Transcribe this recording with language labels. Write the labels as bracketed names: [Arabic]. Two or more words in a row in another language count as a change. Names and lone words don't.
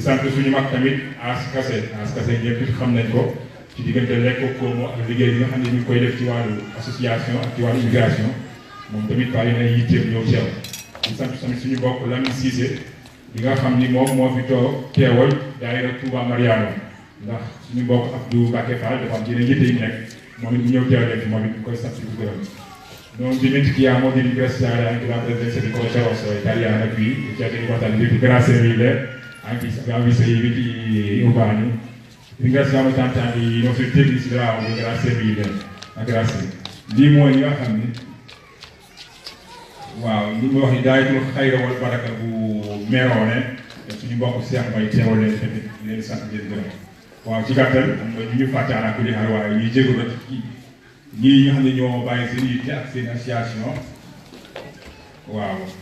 [Wolof] sant suñu mag tamit As Kassé ñëpp it xam nañ ko ci diggante Lekko Koomo ak liggéey bi nga xam ne ñu ngi koy def ci wàllu association ak ci wàllu immigration moom tamit bàyyi na yitteem ñëw teew di sant tamit suñu bokk Lamine Cissé bi nga xam ni moom moo fi teewal daayira Touba Mariano ndax suñu mbokk Abdou Baké Fall dafa am yeneen yitte yi nekk moom it mu ñëw teewlee fi moom it ñu koy sant di gërëm [Italian] non dimentichiamo di ringraziare anche la presenza di Croce Rossa italiana qui che ha riguardato il grazie mille anche se abbiamo visto i riti urbani ringraziamo tanti anche i nostri tecnici dell'audio grazie mille grazie [Wolof] lii mooy li nga xam ni waaw li mu wax ni daayatul xayra wal baraka bu Meroone suñu mbokk Cheikh Mbaye teewal leen tamit leen sant leen gërëm waaw ci gàttal am nga ñu fàtte ala ku di xar waaye ñuy jégalu rek ci ñii nga xam ne ñoo bàyyi seen yitte ak seen association waaw